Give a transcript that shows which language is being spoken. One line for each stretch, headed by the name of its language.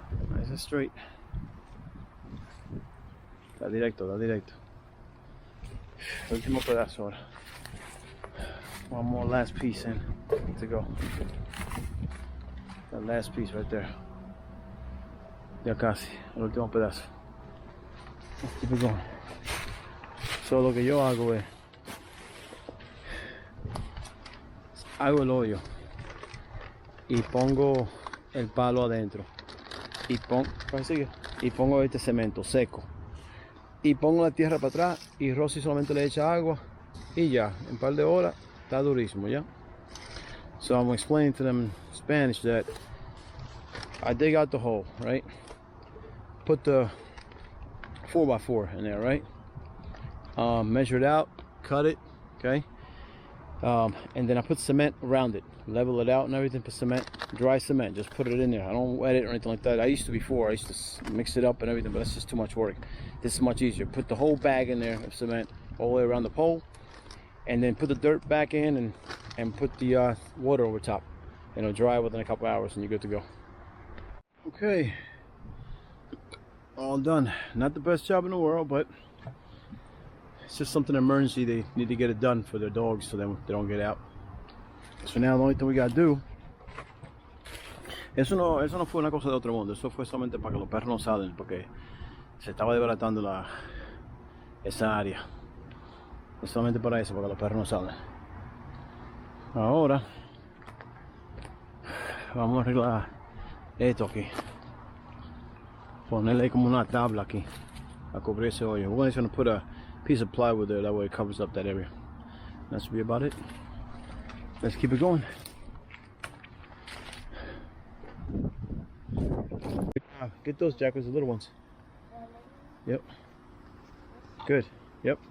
English: Nice and straight.
Spanish: Está directo, está directo. Último pedazo ahora.
English: One more last piece in to go. That last piece right there.
Spanish: Ya casi, el último pedazo.
English: Let's keep it going.
Spanish: So lo que yo hago es hago el hoyo y pongo el palo adentro y pongo este cemento seco y pongo la tierra para atrás y Rossy solamente le echa agua y ya, en un par de horas está durísimo ya.
English: So I'm explaining to them in Spanish that I dig out the hole, right? Put the 4x4 in there, right? Measure it out, cut it, okay? And then I put cement around it, level it out and everything, put cement, dry cement, just put it in there. I don't wet it or anything like that. I used to before, I used to mix it up and everything, but that's just too much work. This is much easier. Put the whole bag in there of cement all the way around the pole, and then put the dirt back in and put the water over top. And it'll dry within a couple hours and you're good to go. Okay, all done. Not the best job in the world, but it's just something emergency. They need to get it done for their dogs so they don't get out. So now the only thing we gotta do.
Spanish: Eso no fue una cosa de otro mundo. Eso fue solamente para que los perros no salgan porque se estaba desbaratando esa área. Es solamente para eso, para que los perros no salgan. Ahora vamos a arreglar esto aquí. Ponerle como una tabla aquí a cubrir ese hoyo.
English: We're just going to put a piece of plywood there, that way it covers up that area. That should be about it. Let's keep it going. Get those Jaques, the little ones. Yep. Good. Yep.